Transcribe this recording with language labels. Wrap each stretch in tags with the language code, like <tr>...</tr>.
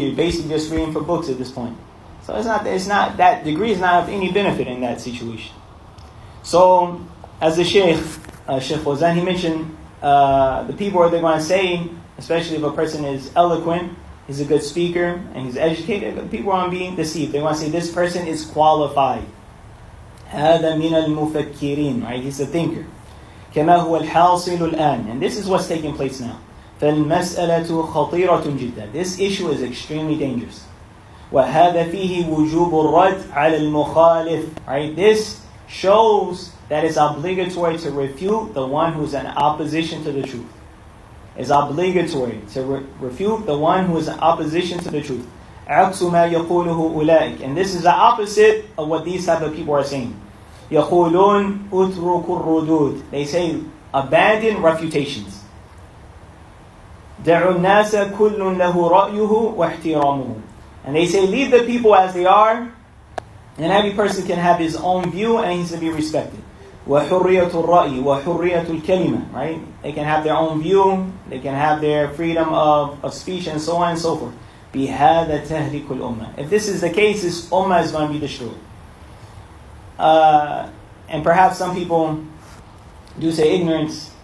<en>You're basically just reading for books at this point. So it's not that degree is not of any benefit in that situation. So as the Sheikh Fawzan, he mentioned, the people they're going to say, especially if a person is eloquent, he's a good speaker, and he's educated, the people are being deceived. They want to say this person is qualified.</en> <ar>هذا من المفكرين, right?</ar> <en>He's a thinker.</en> <ar>كما هو الحاصل الآن,</ar> <en>and this is what's taking place now.</en> <ar>فالمسألة خطيرة جدا.</ar> <en>This issue is extremely dangerous.</en> <ar>وهذا فيه وجوب الرد على المخالف, right?</ar> <en>This shows that it's obligatory to refute the one who's in opposition to the truth. It's obligatory to refute the one who is in opposition to the truth.</en> <ar>عكس ما يقوله أولئك.</ar> <en>And this is the opposite of what these type of people are saying.</en> <ar>يقولون أترك الردود.</ar> <en>They say abandon refutations.</en> <ar>دعوا الناس كل له رأيه واحترامه.</ar> <en>And they say leave the people as they are, and every person can have his own view and he's to be respected.</en> <ar>وحرية الرأي وحرية الكلمة.</ar> <en>Right? They can have their own view, they can have their freedom of speech and so on and so forth.</en> <ar>بهذا تهلك الأمة.</ar> <en>If this is the case, this ummah is going to be destroyed. And perhaps some people do say ignorance.</en>